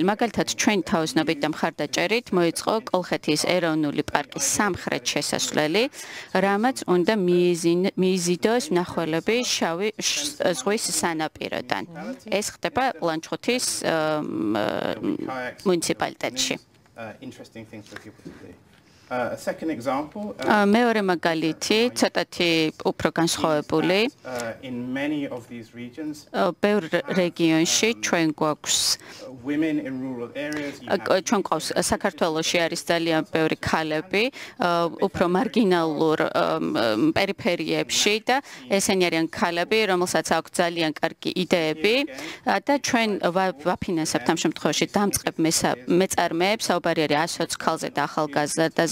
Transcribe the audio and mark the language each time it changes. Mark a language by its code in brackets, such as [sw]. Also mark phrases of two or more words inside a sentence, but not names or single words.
[ka] მაგალითად, ჩვენ თავისნობით და მხარდაჭერით მოიწყო კოლხეთის ეროვნული პარკის სამხრეთ შესასვლელი, რამაც უნდა მიიზიდოს მნახველები შავი ზღვის სანაპიროდან. ეს ხდება ლანჩხუთის მუნიციპალიტეტში. [en] Second example, [ka] მეორე მაგალითი, ცოტათი უფრო განსხვავებული. [en] In many of these regions, [ka] ბევრ რეგიონში ჩვენ გვაქვს [en] women in rural areas. [ka] ჩვენ გვყავს საქართველოში არის ძალიან ბევრი ქალები, უფრო მარგინალურ პერიფერიებში და ესენი არიან ქალები, რომელსაც აქვს ძალიან კარგი იდეები და ჩვენ ვაფინანსებთ ამ შემთხვევაში დამწყებ მეწარმეებს, საუბარი არის 120 ქალზე და ახალგაზრდაზე.